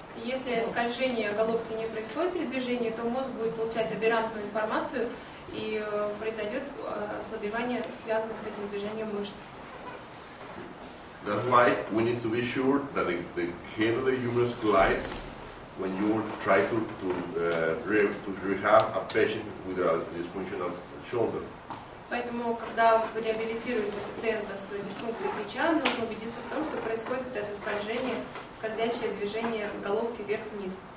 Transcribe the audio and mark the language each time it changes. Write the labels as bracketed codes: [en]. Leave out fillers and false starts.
[ru] Если скольжение головки не происходит при движении, то мозг будет получать аберрантную информацию и произойдет ослабевание связанных с этим движением мышц. [en] That's why we need to be sure that the head of the humerus glides when you try to rehab a patient with a dysfunctional shoulder. [ru] Поэтому, когда реабилитируется пациента с дисфункцией плеча, нужно убедиться в том, что происходит вот это скольжение, скользящее движение головки вверх-вниз.